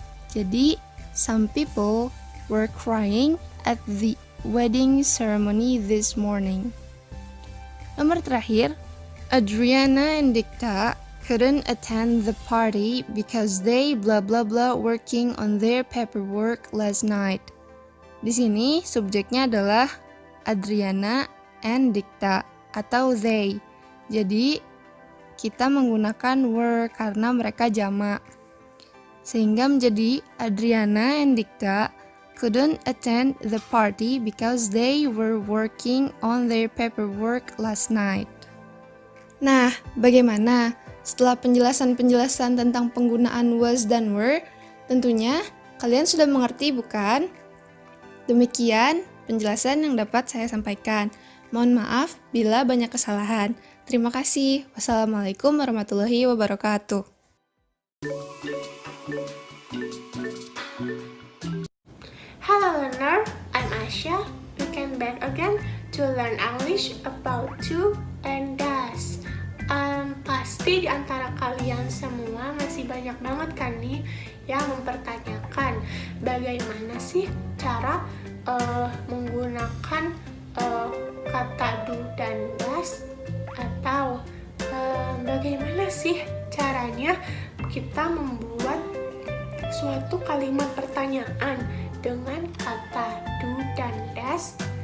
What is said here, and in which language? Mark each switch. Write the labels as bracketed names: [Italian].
[Indonesian] Jadi, [English] some people were crying at the wedding ceremony this morning. [Indonesian] Nomor terakhir, [English] Adriana and Dikta couldn't attend the party because they blah blah blah working on their paperwork last night. [Indonesian] Di sini subjeknya adalah [English] Adriana and Dikta [Indonesian] atau they. Jadi kita menggunakan were karena mereka jamak. Sehingga menjadi [English] Adriana and Dikta couldn't attend the party because they were working on their paperwork last night. [Indonesian] Nah, bagaimana? Setelah penjelasan-penjelasan tentang penggunaan was dan were, tentunya kalian sudah mengerti bukan? Demikian penjelasan yang dapat saya sampaikan. Mohon maaf bila banyak kesalahan. Terima kasih. [Arabic] Wassalamualaikum warahmatullahi wabarakatuh. [English] Hello learner, I'm Asya. We came back again to learn English about to and does. [Indonesian] Pasti di antara kalian semua masih banyak banget kan nih yang mempertanyakan bagaimana sih cara menggunakan kata do dan does, atau bagaimana sih caranya kita membuat suatu kalimat pertanyaan dengan kata do dan does.